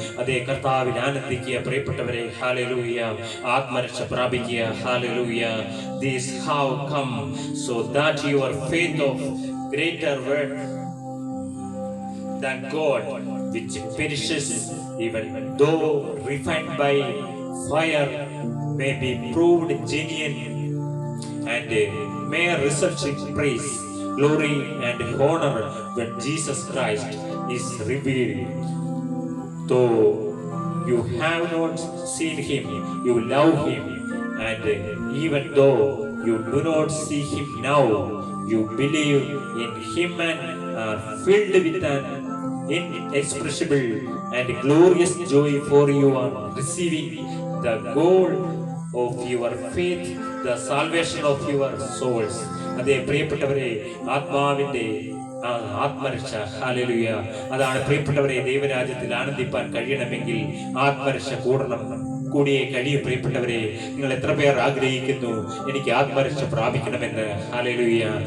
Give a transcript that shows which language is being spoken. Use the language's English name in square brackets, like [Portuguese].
[Malayalam] അതേ കർത്താവിൽ ആനന്ദിക്കുക പ്രിയപ്പെട്ടവരെ. ഹല്ലേലൂയ ആത്മരക്ഷ പ്രാപിക്കുക. [English] Hallelujah this have come so that your faith of greater worth than God which perishes even though refined by fire may be proved genuine and may result in praise, glory and honor when Jesus Christ is revealed. Though you have not seen him, you love him, and even though you do not see him now, you believe in him and are filled with an inexpressible and glorious joy, for you are receiving the goal of your faith the salvation of your souls. [Malayalam] അതേ പ്രിയപ്പെട്ടവരെ, ആത്മാവിന്റെ ആത്മരക്ഷ, hallelujah. അതാണ് പ്രിയപ്പെട്ടവരെ, ദൈവരാജ്യത്തിൽ ആനന്ദിപ്പാൻ കഴിയണമെങ്കിൽ ആത്മരക്ഷ കൂടിയേ കഴിയും. പ്രിയപ്പെട്ടവരെ, നിങ്ങൾ എത്ര പേർ ആഗ്രഹിക്കുന്നു എനിക്ക് ആത്മരക്ഷ പ്രാപിക്കണമെന്ന്? ഹല്ലേലൂയ.